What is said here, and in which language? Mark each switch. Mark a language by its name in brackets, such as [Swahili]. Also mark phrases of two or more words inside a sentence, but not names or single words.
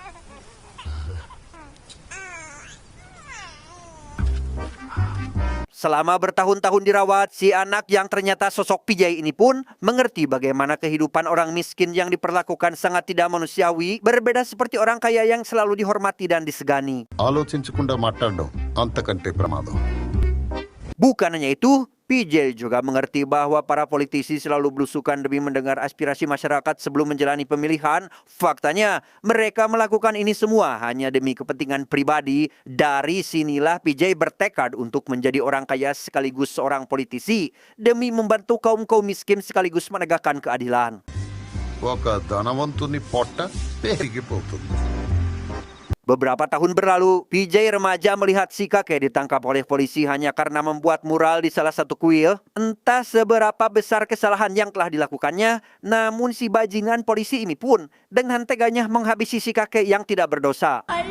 [Indonesian] Selama bertahun-tahun dirawat, si anak yang ternyata sosok PJ ini pun mengerti bagaimana kehidupan orang miskin yang diperlakukan sangat tidak manusiawi, berbeda seperti orang kaya yang selalu dihormati dan disegani. [Telugu] ఆలోచించకుండా మాట్లాడడం అంతకంటే ప్రమాదం. [Indonesian] Bukan hanya itu, PJ juga mengerti bahwa para politisi selalu belusukan demi mendengar aspirasi masyarakat sebelum menjalani pemilihan. Faktanya, mereka melakukan ini semua hanya demi kepentingan pribadi. Dari sinilah PJ bertekad untuk menjadi orang kaya sekaligus seorang politisi demi membantu kaum-kaum miskin sekaligus menegakkan keadilan. [Telugu] ఒక ధనవంతుని పొట్ట పెరిగిపోతుంది. [Indonesian] Beberapa tahun berlalu, PJ remaja melihat si kakek ditangkap oleh polisi hanya karena membuat mural di salah satu kuil. Entah seberapa besar kesalahan yang telah dilakukannya, namun si bajingan polisi ini pun dengan teganya menghabisi si kakek yang tidak berdosa.